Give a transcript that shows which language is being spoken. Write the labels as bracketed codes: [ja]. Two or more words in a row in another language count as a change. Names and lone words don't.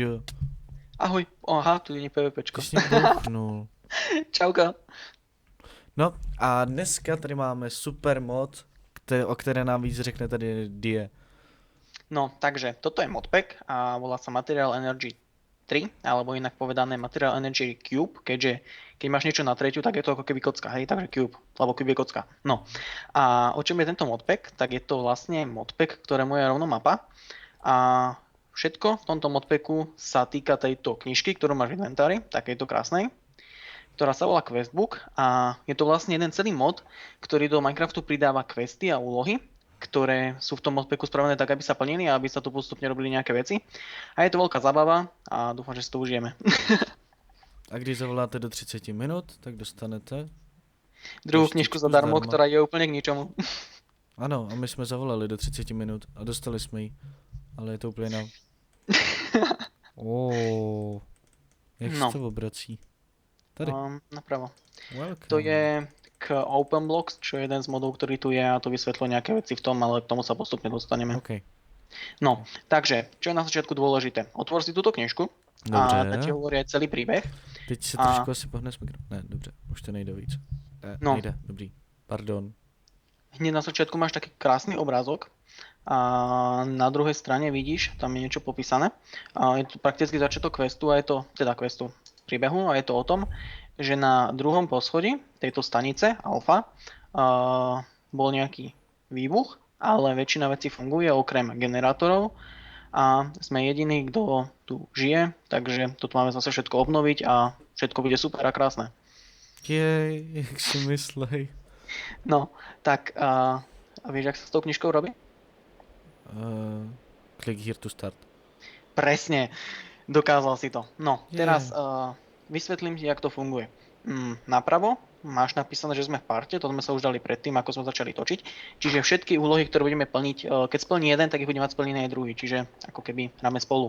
[sk] Ahoj, aha, tu je PvPčko. [cs] Ty jsi mě bouchnul. Čauka. No a dneska tady máme super mod, o které nám víc řekne tady Die. [sk] No, takže toto je modpack a volá sa Material Energy 3, alebo inak povedané Material Energy Cube, keďže keď máš niečo na tretiu, tak je to ako keby kocka, hej, takže cube, lebo cube je kocka. No, a o čom je tento modpack? Tak je to vlastne modpack, ktorému je rovno mapa a všetko v tomto modpacku sa týka tejto knižky, ktorú máš v inventári, takejto krásnej, ktorá sa volá Questbook a je to vlastne jeden celý mod, ktorý do Minecraftu pridáva questy a úlohy, ktoré sú v tom modpacku spravené tak, aby sa plnili a aby sa tu postupne robili nejaké veci. A je to veľká zábava a dúfam, že si to užijeme. [cs] A když zavoláte do 30 minut, tak dostanete [sk] Druhú Poštičku knižku zadarmo, [cs] zdarma. [sk] ktorá je úplne k ničomu. [cs] Ano, a my jsme zavolali do 30 minut a dostali jsme ji. Ale je to úplně na... Jak se No. to obrací? Tady. Napravo. Welcome. [sk] To je k OpenBlocks, čo je jeden z modov, ktorý tu je a to vysvetľuje nejaké veci v tom, ale k tomu sa postupne dostaneme. OK. No, takže, čo je na začiatku dôležité? Otvor si túto knižku a [cs] Dobře. [sk] teď ti hovorí aj celý príbeh. [cs] Teď se A- trošku asi pohne s mikrofon. Ne, dobře, už to nejde víc. No. Nejde, dobrý. Pardon. [sk] Hneď na začiatku máš taký krásny obrázok a na druhej strane vidíš, tam je niečo popísané. A je to prakticky začiatok questu a je to, teda questu, príbehu a je to o tom, že na druhom poschodí tejto stanice Alfa bol nejaký výbuch, ale väčšina vecí funguje okrem generátorov a sme jediní, kto tu žije, takže to tu máme zase všetko obnoviť a všetko bude super a krásne. [cs] Jej, jak si myslej. [sk] No, tak a vieš, jak sa s tou knižkou robí? [en] Click here to start. [sk] Presne, dokázal si to. No, Je. teraz vysvetlím ti, jak to funguje. Napravo máš napísané, že sme v parte, to sme sa už dali predtým, ako sme začali točiť. Čiže všetky úlohy, ktoré budeme plniť, keď splní jeden, tak ich bude mať splnený aj druhý, čiže ako keby hráme spolu.